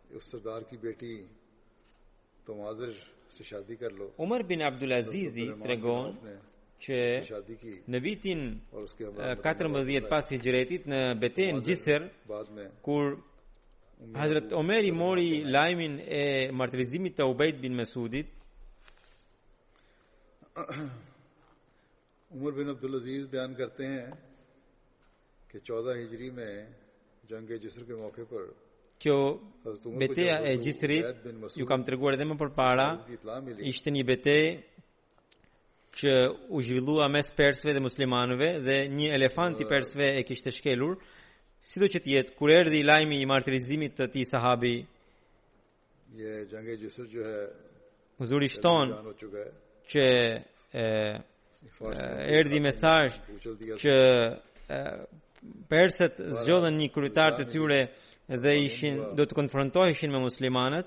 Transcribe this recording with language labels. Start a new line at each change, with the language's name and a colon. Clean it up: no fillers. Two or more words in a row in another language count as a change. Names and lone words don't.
Albanian: Umar bin Abdulazizi tregon që në vitin 14 pas hijretit në betejën Gjisr, kur Hazrat Omeri mori lajmin e martirizimit të Ubejd bin Mesudit,
Urdu: عمر بن عبدالعزیز بیان کرتے ہیں کہ 14 ہجری میں جنگ جسر کے موقعے پر
Albanian: kjo betejë e Gjisrit, ju kam treguar edhe më përpara, ishte një betejë që u zhvillua mes persëve dhe muslimanëve, dhe një elefant i persëve e kishte shkelur. Sido që të jetë, kur erdhi lajmi i martirizimit të atij sahabi, huzuri shton që erdhi mesazh që persët zgjodhen një kryetar të tyre dhe do të konfrontoheshin me muslimanët.